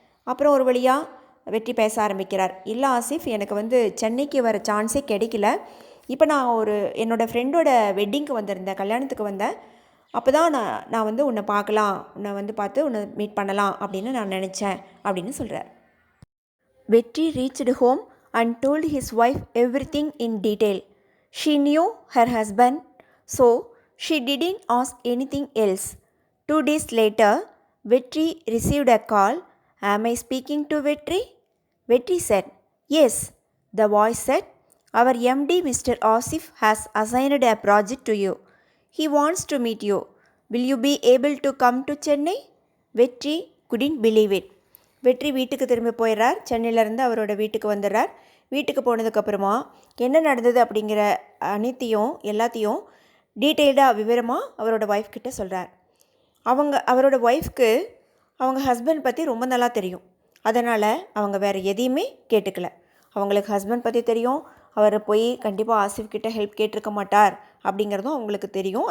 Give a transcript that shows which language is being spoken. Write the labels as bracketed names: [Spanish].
[Tamil] அப்புறம் ஒரு வழியாக வெற்றி பேச ஆரம்பிக்கிறார். இல்லை ஆசிஃப், எனக்கு வந்து சென்னைக்கு வர சான்ஸே கிடைக்கல, இப்போ நான் என்னோடய ஃப்ரெண்டோட வெட்டிங்க்கு வந்திருந்தேன், கல்யாணத்துக்கு வந்தேன், அப்போ தான் நான் வந்து உன்னை பார்க்கலாம், உன்னை வந்து பார்த்து உன்னை மீட் பண்ணலாம் அப்படின்னு நான் நினச்சேன் அப்படின்னு சொல்கிறார். [English] Vetri reached home and told his wife everything in detail. She knew her husband, so she didn't ask anything else. 2 days later, Vetri received a call. Am I speaking to Vetri? Vetri said, yes. The voice said, our MD Mr. Asif has assigned a project to you. He wants to meet you. Will you be able to come to Chennai? Vetri couldn't believe it. [Tamil] வெற்றி வீட்டுக்கு திரும்பி போயிடுறார். சென்னையிலேருந்து அவரோட வீட்டுக்கு வந்துடுறார். வீட்டுக்கு போனதுக்கப்புறமா என்ன நடந்தது அப்படிங்கிற எல்லாத்தையும் டீட்டெயில்டாக விவரமாக அவரோட ஒய்ஃப் கிட்ட சொல்கிறார். அவரோட ஒய்ஃப்க்கு அவங்க ஹஸ்பண்ட் பற்றி ரொம்ப நல்லா தெரியும். அதனால் அவங்க வேறு எதையுமே கேட்டுக்கல. அவங்களுக்கு ஹஸ்பண்ட் பற்றி தெரியும், அவர் போய் கண்டிப்பாக ஆசிஃப் கிட்ட ஹெல்ப் கேட்டிருக்க மாட்டார் அப்படிங்கிறதும் அவங்களுக்கு தெரியும்.